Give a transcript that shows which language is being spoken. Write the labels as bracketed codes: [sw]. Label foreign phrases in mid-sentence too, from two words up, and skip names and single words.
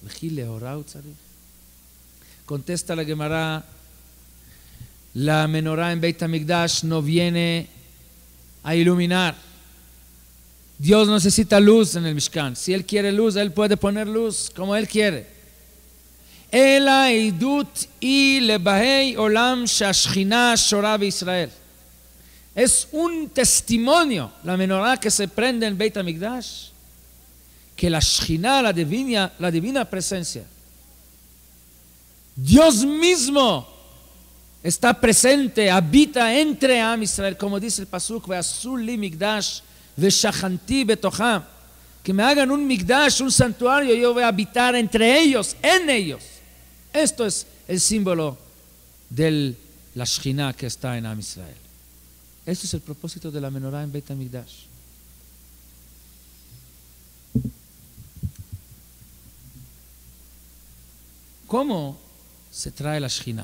[es] Contesta la Gemara, la menorá en Beit HaMikdash no viene a iluminar. Dios necesita luz en el Mishkan. Si Él quiere luz, Él puede poner luz como Él quiere. [he] אלא עדות י לבאי עולם שהשכינה שורה בישראל. [es] Es un testimonio, la menorá que se prende en Beit HaMikdash, que la Shechina, la divina presencia, Dios mismo está presente, habita entre Am Israel, como dice el pasuk, [he] ועשו לי מקדש ושכנתי בתוכם, [es] que me hagan un mikdash, un santuario, yo voy a habitar entre ellos, en ellos. Esto es el símbolo de la Shechina que está en Am Israel. Este es el propósito de la menorá en Beit HaMikdash. ¿Cómo se trae la Shechina?